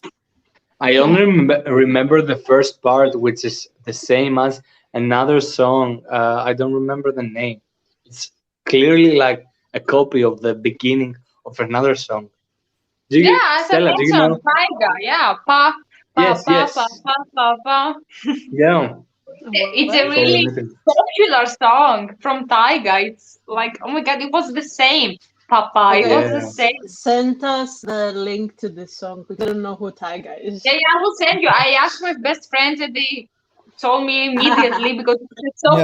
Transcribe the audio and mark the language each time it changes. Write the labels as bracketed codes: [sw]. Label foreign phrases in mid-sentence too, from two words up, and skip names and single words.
[en] I only remember the first part, which is the same as another song. I don't remember the name. It's clearly like a copy of the beginning of another song. yeah, as I Stella? Do you mentioned, know? Taiga, yeah, pa pa Yes, pa pa yes. pa pa pa. Yeah. It's a What? Sorry, really Nathan. popular song from Taiga. It's like, oh my god, it was the same. Papa, it Okay, was the Yeah. same. send us the link to this song because I don't know who Taiga is. Yeah, yeah, I will send you. I asked my best friends and they told me immediately because it's so